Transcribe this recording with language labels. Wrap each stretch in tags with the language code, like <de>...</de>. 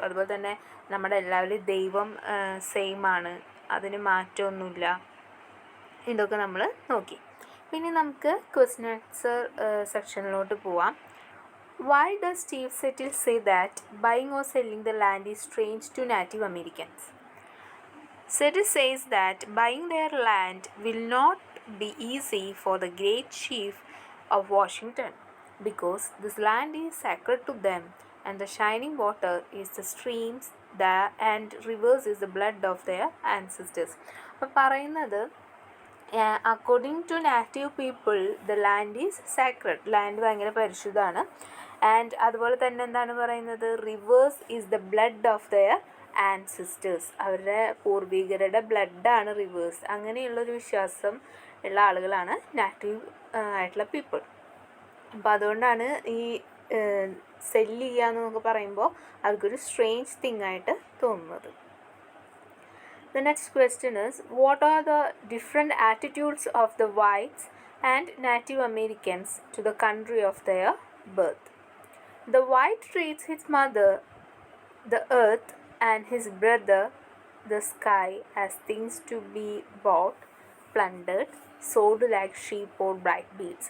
<ml>അതുപോലെ തന്നെ നമ്മുടെ എല്ലാവരും ദൈവം സെയിം ആണ്, അതിന് മാറ്റമൊന്നുമില്ല. ഇതൊക്കെ നമ്മൾ നോക്കി. പിന്നെ നമുക്ക് ക്വസ്റ്റ്യൻ ആൻസർ സെക്ഷനിലോട്ട് പോവാം.</ml> <en>Why does Steve Seattle say that buying or selling the land is strange to native Americans? Settle says that buying their land will not be easy for the great chief of Washington because this land is sacred to them and the shining water is the streams and rivers is the blood of their ancestors.</en> <ml>അപ്പോൾ പറയുന്നത്</ml> <en>according to native people the land is sacred,</en> <ml>land ഭയങ്കര പരിശുദ്ധമാണ്. And അതുപോലെ തന്നെ എന്താണ് പറയുന്നത്,</ml> <en>rivers is the blood of their ancestors,</en> <ml>അവരുടെ പൂർവികരുടെ ബ്ലഡാണ് reverse. അങ്ങനെയുള്ളൊരു വിശ്വാസം ഉള്ള ആളുകളാണ് നാറ്റീവ് ആയിട്ടുള്ള പീപ്പിൾ. അപ്പോൾ അതുകൊണ്ടാണ് ഈ സെല്ല് ചെയ്യുക എന്നൊക്കെ പറയുമ്പോൾ അവർക്കൊരു സ്ട്രേഞ്ച് തിങ് ആയിട്ട് തോന്നുന്നത്.</ml> <en>The next question is, what are the different attitudes of the whites and Native Americans to the country of their birth? The white treats his mother, the earth, and his brother, the sky, as things to be bought, plundered, sold like sheep or bright beads.</en>